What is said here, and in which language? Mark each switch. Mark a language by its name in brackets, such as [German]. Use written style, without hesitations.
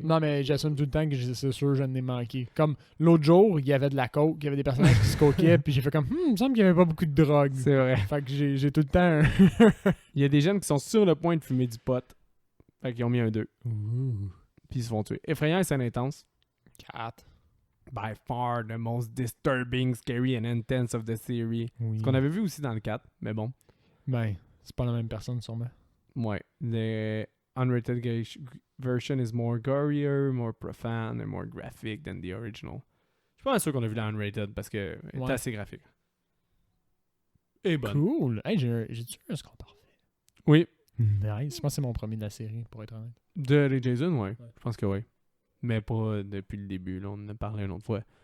[French] Non, mais j'assume tout le temps que c'est sûr je n'ai manqué. Comme l'autre jour, il y avait de la coke, il y avait des personnages qui se coquaient, puis j'ai fait comme, il me semble qu'il n'y avait pas beaucoup de drogue. C'est vrai. Fait que j'ai tout le temps un... Il y a des jeunes qui sont sur le point de fumer du pot. Fait qu'ils ont mis un 2. Puis ils se font tuer. Effrayant et scène intense. 4. [English] By far the most disturbing, scary and intense of the series. [French] Oui. Ce qu'on avait vu aussi dans le 4, mais bon. Ben, c'est pas la même personne, sûrement. Ouais. [English] The unrated version is more gorier, more profound and more graphic than the original. [French] Je suis pas sûr qu'on a vu la unrated parce que est assez graphique. Et bonne. Cool. Hey, j'ai-tu un score parfait? Oui. Nice. Je pense que c'est mon premier de la série, pour être honnête. De Rick Jason, ouais. Je pense que oui. Mais pas depuis le début. Là. On en a parlé une autre fois.